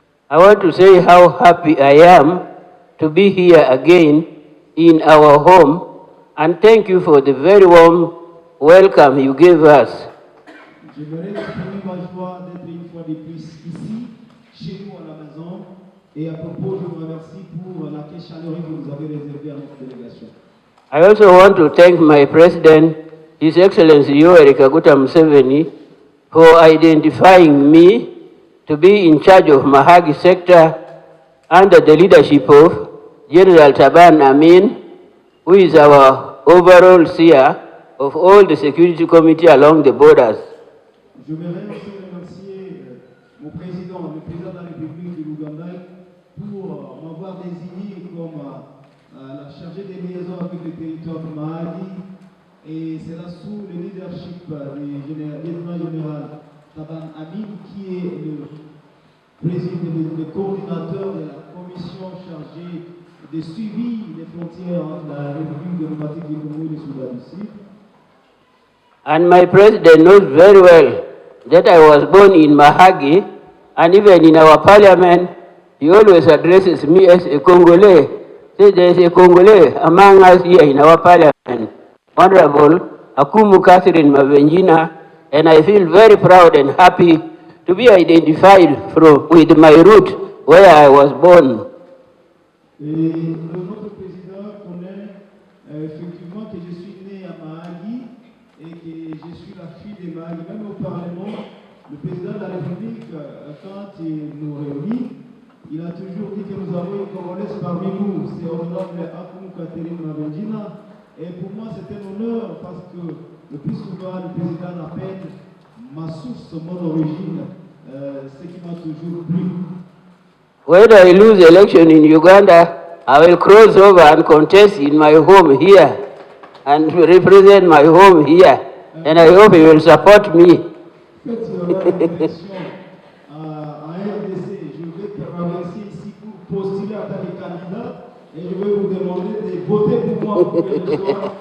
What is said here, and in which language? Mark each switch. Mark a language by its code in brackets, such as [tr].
[en] I want to say how happy I am to be here again in our home, and thank you for the very warm welcome you gave us. [fr] J'aimerais exprimer ma joie d'être une fois de plus ici, chez nous à la maison. Et à propos, je vous remercie pour l'accueil chaleureux que vous avez réservé à notre délégation. [en] I also want to thank my president, His Excellency Yoweri Kaguta Museveni, for identifying me to be in charge of Mahagi sector under the leadership of General Taban Amin, who is our overall seer of all the security committee along the borders. [fr] Je voudrais aussi remercier mon président, le président de la République de l'Ouganda, pour m'avoir désigné comme la chargée des liaisons avec le territoire de Mahagi. Et c'est là sous le leadership du lieutenant général Taban Amin, qui est le président, le coordinateur de la commission chargée de suivi des frontières entre la République démocratique du Congo et le Soudan du Sud. [en] And my president knows very well that I was born in Mahagi, and even in our parliament, he always addresses me as a Congolese. So there is a Congolese among us here in our parliament, Honorable Akumu Catherine Mavenjina, and I feel very proud and happy to be identified with my root where I was born. [fr] Et notre président connaît effectivement que je suis né à Mahagi et que je suis la fille de Mahagi. Même au Parlement, le président de la République, quand il nous réunit, il a toujours dit que nous avons une Congolaise parmi nous. C'est honorable Akumu Catherine Mavenjina. Et pour moi, c'est un honneur parce que le plus souvent, le président appelle ma source, mon origine, ce qui m'a toujours plu. [en] When I lose election in Uganda, I will cross over and contest in my home here and represent my home here. And I hope you will support me. [fr] Faites une élection à RDC, je vais traverser ici pour postuler en tant que candidat et je vais vous demander de voter pour moi pour l'élection